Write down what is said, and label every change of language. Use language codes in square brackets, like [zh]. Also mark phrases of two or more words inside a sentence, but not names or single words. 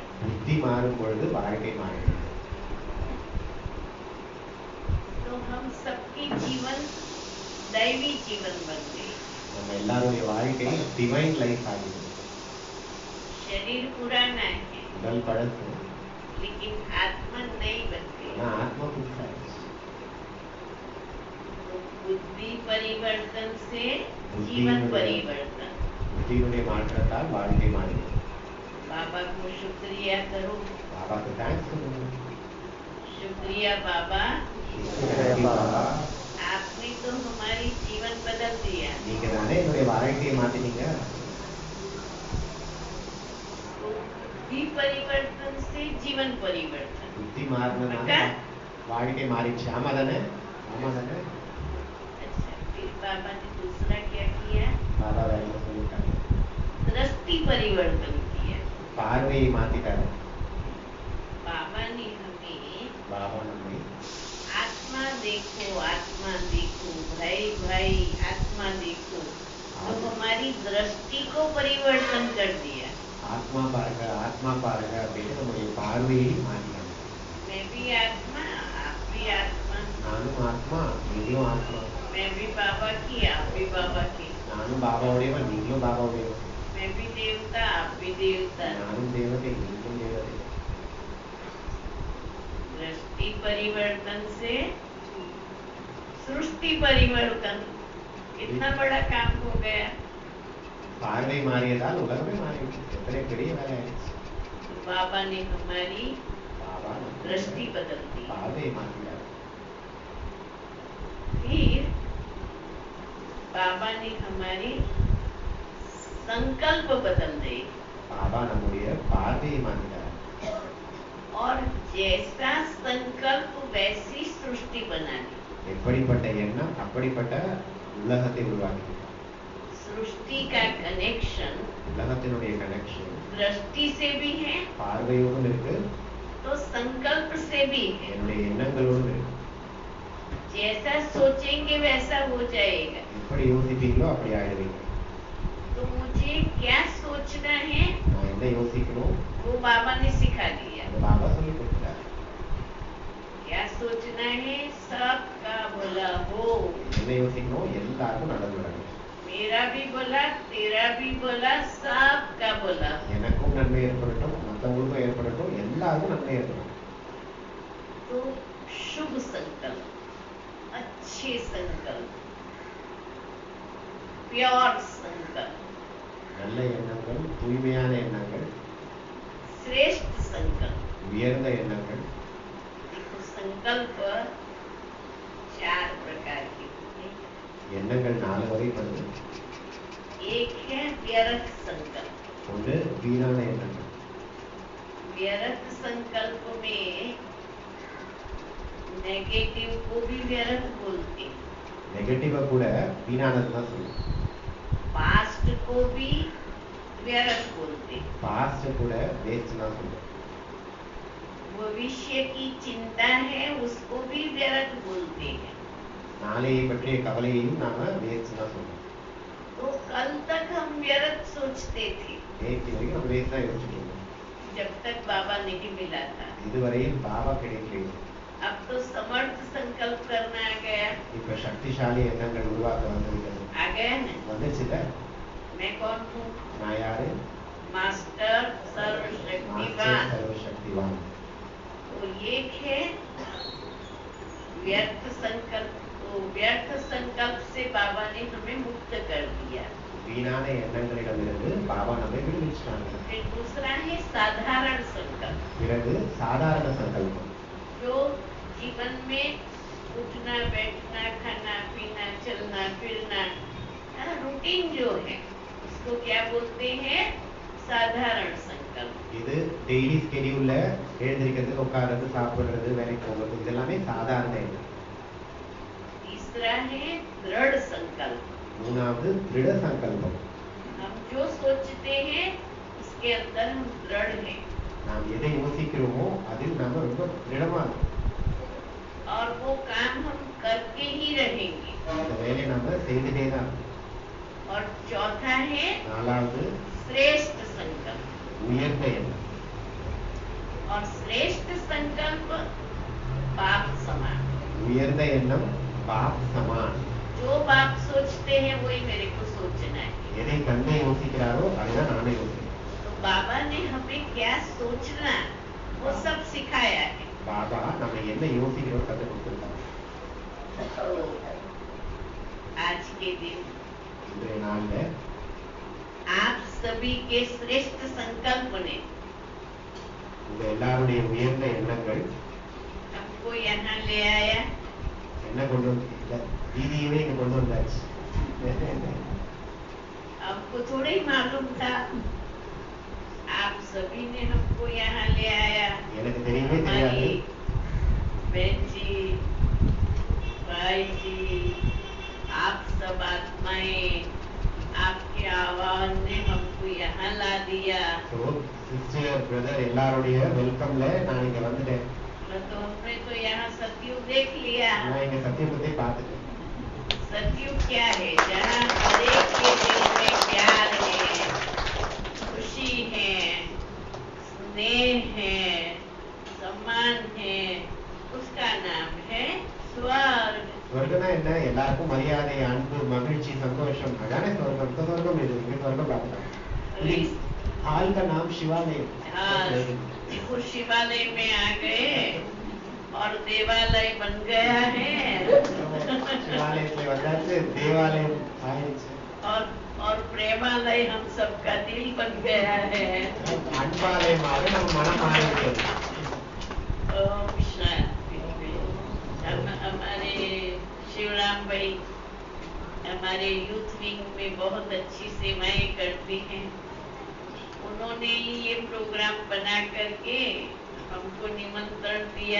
[ta] புத்தி மாறும் பொழுது வாழ்க்கை மாறிடும். [hi] तो हम सबकी जीवन दैवी जीवन बन गए। [ta] நம்ம எல்லாருடைய வாழ்க்கை [en] divine life [ta] ஆகிடும். [hi] शरीर पुराना है [ta] உடல் பழசு, [hi] लेकिन आत्मा नहीं बन गई। [ta] ஆனா ஆத்மா புதுசாயிடுச்சு. [hi] तो बुद्धि परिवर्तन से बुद्धि जीवन में- परिवर्तन। [ta] புத்தியினுடைய மாற்றத்தால் வாழ்க்கை மாறிடும். [hi] बाबा को शुक्रिया करो। [ta] பாபாக்கு தேங்க்ஸ் சொல்லுங்க. [hi] शुक्रिया बाबा, பாபா, आपने तो हमारी जीवन बदल दिया। [ta] நீங்க தானே என்னுடைய வாழ்க்கையை மாத்தினீங்க. [hi] तो बुद्धि परिवर्तन से जीवन परिवर्तन। [ta] புத்தி மாறினதுனால அக்கா? வாழ்க்கை மாறிடுச்சு. ஆமா தானே? ஆமா தானே? [hi] अच्छा, फिर बाबा ने दूसरा क्या किया? [ta] பாபா வேற என்ன சொல்லிட்டாங்க? [hi] दृष्टि परिवर्तन किया। [ta] பார்வையை மாத்திட்டாரு. [hi] बाबा ने हमें [ta] பாபா நம்மை [hi] आत्मा देखो भाई भाई आत्मा देखो, तो हमारी दृष्टि को परिवर्तन कर दिया। [ta] ஆத்மா பாருங்க அப்படின்னு நம்முடைய பார்வையை மாற்றினாங்க. [hi] मैं भी आत्मा, आप भी आत्मा, [ta] நானும் ஆத்மா, நீங்களும் ஆத்மா. [hi] मैं भी बाबा की, आप भी बाबा की, [ta] நானும் பாபாவுடையவன், நீங்களும் பாபாவுடையவன். [hi] मैं भी देवता, आप भी देवता। [ta] நானும் தேவதை, நீங்களும் தேவதை. [hi] दृष्टि परिवर्तन से सृष्टि परिवर्तन, इतना बड़ा काम हो गया। [ta] பார்வை மாறியதால் உலகமே மாறிடுச்சு. எத்தனை பெரிய வேலை ஆயிடுச்சு. [hi] बाबा ने हमारी [ta] பாபா நம்ம [hi] दृष्टि बदल दी। [ta] பார்வையை மாற்றினார். [hi] फिर बाबा ने हमारे संकल्प बदल दिए [ta] பாபா நம்முடைய பார்வையை மாற்றினார். [hi] और जैसा संकल्प वैसी सृष्टि बना दी। [ta] எப்படிப்பட்ட எண்ணம் அப்படிப்பட்ட உலகத்தை உருவாக்கினார். [hi] सृष्टि का कनेक्शन [ta] உலகத்தினுடைய கனெக்ஷன் [hi] दृष्टि से भी है [ta] பார்வையோடும் இருக்கு, [hi] तो संकल्प से भी है। [ta] என்னுடைய எண்ணங்களோடும் இருக்கு. [hi] जैसा सोचेंगे वैसा हो जाएगा। [ta] எப்படி யோசிப்பீங்களோ அப்படி ஆயிடுவீங்க. [hi] तो मुझे क्या सोचना है [ta] நான் என்ன யோசிக்கணும் [hi] वो बाबा ने सिखा दिया। [ta] அது பாபா சொல்லி கொடுத்தாரு. [hi] क्या सोचना है सबका भला हो, [ta] என்ன யோசிக்கணும், எல்லாருக்கும் நல்லது நடக்கும். [hi] मेरा भी भला तेरा भी भला सबका भला हो। [ta] எனக்கும் நன்மை ஏற்படட்டும், மற்றவங்களுக்கும் ஏற்படட்டும், எல்லாருக்கும் நன்மை ஏற்படும். [hi] तो शुभ संकल्प, अच्छे संकल्प, प्योर संकल्प, [ta] நல்ல எண்ணங்கள், தூய்மையான எண்ணங்கள், [hi] श्रेष्ठ संकल्प। [ta] உயர்ந்த எண்ணங்கள். [hi] देखो संकल्प 4 प्रकार के होते हैं। [ta] எண்ணங்கள் 4 வகைப்படுது. [hi] एक है व्यर्थ संकल्प। [ta] ஒன்று வீணான எண்ணங்கள். [hi] व्यर्थ संकल्प में नेगेटिव को भी व्यर्थ बोलते हैं, [ta] நெகட்டிவா கூட வீணானது தான் சொல்லுவோம். [hi] पास्ट को भी व्यर्थ बोलते हैं, [ta] பாஸ்ட் கூட வேஸ்ட் தான் சொல்லுவோம். [hi] भविष्य की चिंता है उसको भी व्यर्थ बोलते हैं। [ta] நாளையை பற்றிய கவலையையும் நாம வேஸ்ட் தான் சொல்றோம். [hi] तो कल तक हम व्यर्थ सोचते थे [ta] நேற்று வரைக்கும் நம்ம வேஸ்ட் தான் யோசிச்சுட்டு இருந்தோம். [hi] जब तक बाबा नहीं मिला था। [ta] இதுவரையில் பாபா கிடைக்கலையே. [hi] अब तो समर्थ संकल्प करना आ गया। [ta] இப்ப சக்திசாலி எண்ணங்கள் உருவாக்க வந்திருக்கிறது. [hi] आ गया ना? [ta] வந்துச்சுல. [hi] मैं कौन हूँ? [ta] நான் याரு? [hi] मास्टर सर्वशक्तिवान। मास्टर सर्वशक्तिवान। तो एक है व्यर्थ संकल्प। तो व्यर्थ संकल्प से बाबा ने हमें मुक्त कर दिया। [ta] வீணான எண்ணங்களிடமிருந்து பாபா நம்மை விடுவிச்சிட்டாங்க. [hi] फिर दूसरा है साधारण संकल्प। [ta] பிறகு சாதாரண சங்கல்பம். [hi] जो जीवन में उठना बैठना खाना पीना चलना फिरना रूटीन जो है उसको क्या बोलते हैं? साधारण संकल्प। [ta] இது [en] daily schedule [ta] எழுந்திருக்கிறது, உட்கார்றது, சாப்பிடுறது, வேலைக்கு போகிறது, இதெல்லாமே சாதாரண எண்ணம். [hi] तीसरा है दृढ़ संकल्प। [ta] மூணாவது திருட சங்கல்பம். [hi] हम जो सोचते हैं उसके अंदर हम दृढ़ हैं। [ta] நாம் எதை யோசிக்கிறோமோ அதில் நாம ரொம்ப திடமா இருக்கோம். [hi] और वो काम हम करके ही रहेंगे। [ta] அந்த வேலையை நாம செய்துட்டே தான். [hi] और चौथा है [ta] நாலாவது [hi] श्रेष्ठ संकल्प। [ta] உயர்ந்த எண்ணம். [hi] और श्रेष्ठ संकल्प बाप समान। [ta] உயர்ந்த எண்ணம் [hi] बाप समान. जो बाप सोचते हैं वही मेरे को सोचना है। [ta] எதை தந்தை யோசிக்கிறாரோ அதுதான் நானே யோசிக்கிறேன். [hi] तो बाबा ने हमें क्या सोचना वो सब सिखाया है। [ta] பாபா நம்ம என்ன யோசிக்கிறோம் கற்றுக் கொடுத்துருக்காங்க. [hi] तो आज के दिन [ta] இன்றைய நாள்ல [hi] आप सभी के श्रेष्ठ संकल्प ने [ta] உங்க எல்லாருடைய உயர்ந்த எண்ணங்கள் [hi] हमको यहाँ ले आया। [ta] என்ன கொண்டு வந்து தீதியவே இங்க கொண்டு வந்தாச்சு. [hi] हमको थोड़ा ही मालूम था, आप सभी ने हमको यहाँ ले आया। [ta] எனக்கு தெரியவே தெரியாது. [hi] हमारी बहन जी, भाई जी, आप सब आत्माएं, आपके आह्वान ने हमको यहाँ ला दिया। [en] so sister brother [ta] எல்லாருடைய வெல்கம்ல நான் இங்க வந்துட்டேன். [hi] तो हमने तो यहाँ सतयुग देख लिया। [ta] நான் இங்க சத்தியபுத்தை பார்த்துட்டேன். [hi] सतयुग क्या है? जहाँ हर एक के दिल में प्यार है, खुशी है, स्नेह है, सम्मान है, उसका नाम है स्वर्ग। [ta] ஸ்வர்கம்னா என்ன? எல்லாருக்கும் மரியாதை, அன்பு, மகிழ்ச்சி, சந்தோஷம், அதானே ஸ்வர்கம். तो स्वर्गम இது இங்க स्वर्गम பார்க்கலாம். [hi] हाल का नाम शिवालय। हाँ, देखो शिवालय में आ गए और देवालय बन गया है। [ta] शिवालय से वंदाச்சு देवालय ஆயிடுச்சு. [hi] और प्रेमालय हम सबका दिल बन गया है। [ta] அன்பாலயமாக நம்ம மனம் ஆயிடுச்சு. [hi] ओम शांति। हमारे शिवराम भाई हमारे यूथ विंग में बहुत अच्छी सेवाएं करते हैं। उन्होंने ही ये प्रोग्राम बना करके हमको निमंत्रण दिया।